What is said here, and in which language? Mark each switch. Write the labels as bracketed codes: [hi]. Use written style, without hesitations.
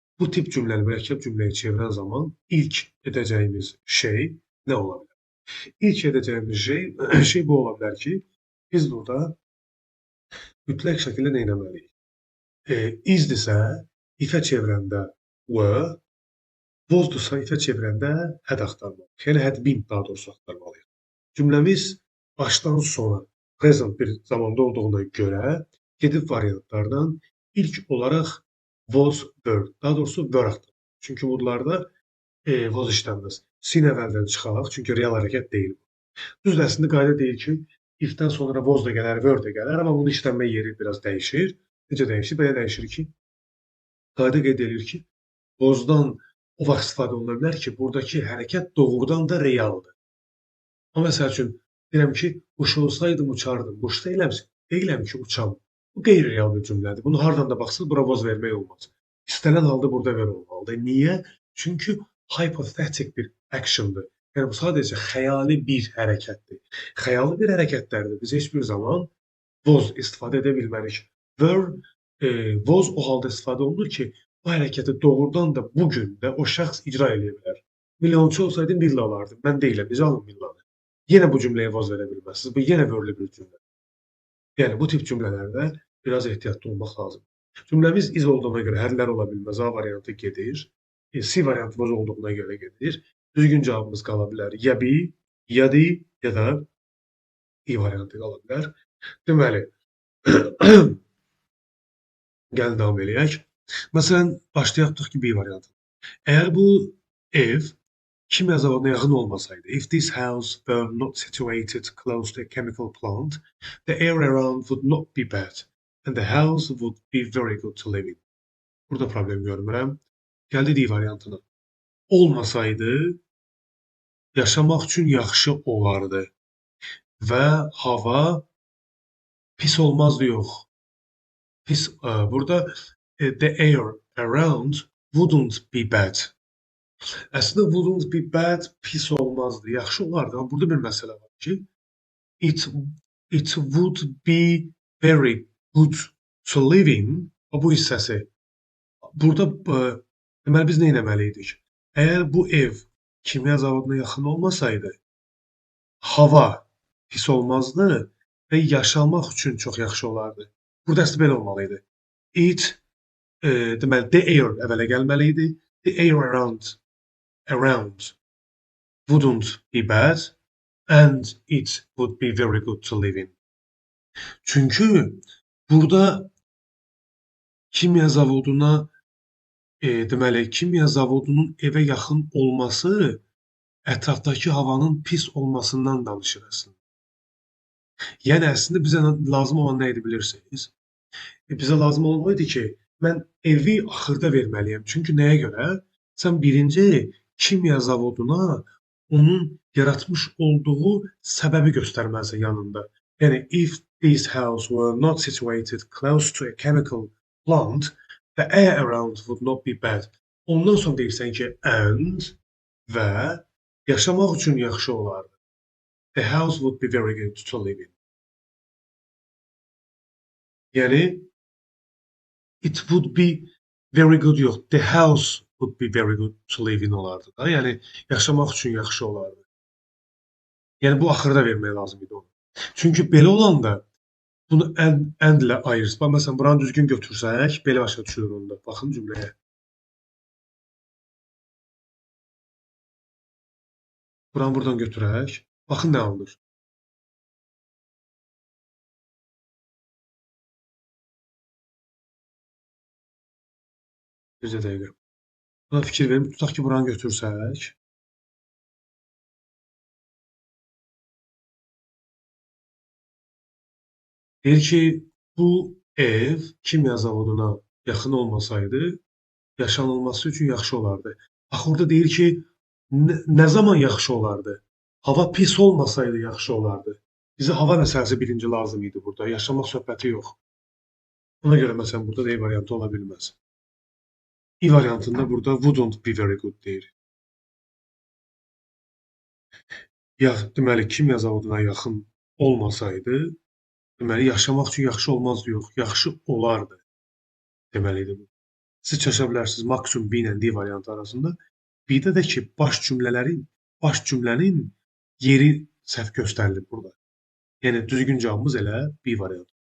[az] Bu tip cümləni mürəkkəb cümləyə çevirən zaman ilk edəcəyimiz şey nə ola bilər? İlk edəcəyimiz şey bu ola bilər ki, biz burada mütləq şəkildə nə etməliyik? Izdirsə, ifə çevirəndə were, Was-dursa ifə çevirəndə had axtarmalıyıq. Yəni had been daha doğrusu axtarmalıyıq. Cümləmiz başdan sona present bir zamanda olduğuna görə gedib variantlardan ilk olaraq was, were, daha doğrusu were axtarmalıyıq. Çünki bunlarda was işlənməz. Sin əvvəldən çıxaraq, çünki real hərəkət deyil. Düzdür, əslində qayda deyir ki, if-dən sonra was da gələr, were da gələr, amma bunun işlənmə yeri biraz dəyişir. Necə dəyişir? Belə dəyişir ki, qayda qeyd edir ki, was-dan o vaxt istifadə oluna bilər ki, buradakı hərəkət doğrudan da realdır. Amma məsəl üçün, deyirəm ki, quş olsaydım uçardım. Quş deyiləm ki, uçam. Bu qeyri-real bir cümlədir. Bunu hardan da baxsaq, bura was vermək olmaz. İstənilən halda burada ver olmalıdır. Niyə? Çünki hypothetic bir actiondır. Yəni, bu sadəcə xəyali bir hərəkətdir. Xəyali bir hərəkətlərdə biz heç bir zaman was istifadə edə bilmərik. Were, was o halda istifadə olunur ki, bu hərəkəti doğrudan da bugün də o şəxs icra edə bilər. Milyonçu olsaydım villa alardım. Mən deyiləm, necə alım villanı? Yenə bu cümləyə was verə bilməzsiniz. Bu yenə were-li bir cümlə. Yəni, bu tip cümlələrdə biraz ehtiyatlı olmaq lazımdır. Cümləmiz is olduğuna görə hərflər ola bilməz. A variantı gedir. C variantı was olduğuna görə gedir. Düzgün cavabımız qala bilər. Ya be, ya de, ya da i variantı qala bilər. Deməli, gəlin davam eləyək. Məsələn, başlayaq tutaq ki, B variantı. Əgər bu ev kimya zavoduna yaxın olmasaydı, [en] if this house were not situated close to a chemical plant, the air around would not be bad and the house would be very good to live in. [az] Burada problem görmürəm. Gəldi D variantına. Olmasaydı, yaşamaq üçün yaxşı olardı və hava pis olmazdı yox. Pis, burada [en] the air around wouldn't be bad. [az] Əslində [en] wouldn't be bad [az] pis olmazdı, yaxşı olardı. Amma burada bir məsələ var ki, [en] it would be very good to live in. [az] Bu hissəsi. Burada deməli biz nə etməliydik? Əgər bu ev kimya zavoduna yaxın olmasaydı, hava pis olmazdı və yaşamaq üçün çox yaxşı olardı. Burada əslində belə olmalıydı. It deməli the air əvvələ gəlməli idi. [en] The air around wouldn't be bad and it would be very good to live in. [az] Çünki burada kimya zavoduna deməli kimya zavodunun evə yaxın olması ətrafdakı havanın pis olmasından danışır əslində. Yəni əslində bizə lazım olan nə idi bilirsiniz? Bizə lazım olan o idi ki, mən evi axırda verməliyəm. Çünki nəyə görə? Sən birinci kimya zavoduna onun yaratmış olduğu səbəbi göstərməlisən yanında. [en] Yəni, if this house were not situated close to a chemical plant, the air around would not be bad. [az] Ondan sonra deyirsən ki, and və yaşamaq üçün yaxşı olardı. [en] The house would be very good to live in. Yəni, it would be very good yox. The house would be very good to live in [az] olardı da. Yəni, yaşamaq üçün yaxşı olardı. Yəni, bu axırda vermək lazım idi onu. Çünki belə olanda bunu and ilə ayırırız. Bax, məsələn, buranı düzgün götürsək, belə başa düşülür onda. Baxın cümləyə. Buranı buradan götürək. Baxın nə alınır. Bircə dəqiqə. Buna fikir verin. Tutaq ki, buranı götürsək. Deyir ki, bu ev kimya zavoduna yaxın olmasaydı, yaşanılması üçün yaxşı olardı. Bax, orada deyir ki, nə zaman yaxşı olardı? Hava pis olmasaydı yaxşı olardı. Bizə hava məsələsi birinci lazım idi burada. Yaşamaq söhbəti yox. Ona görə məsələn burada D variantı ola bilməz. I variantında burada [en] wouldn't be very good [az] deyir. Ya, deməli, kimya zavoduna yaxın olmasaydı, deməli, yaşamaq üçün yaxşı olmazdı yox, yaxşı olardı deməlidir bu. Siz çaşa bilərsiniz maksimum B ilə D variantı arasında. B-də də ki, baş cümlənin yeri səhv göstərilib burada. Yəni, düzgün cavabımız elə B variantı.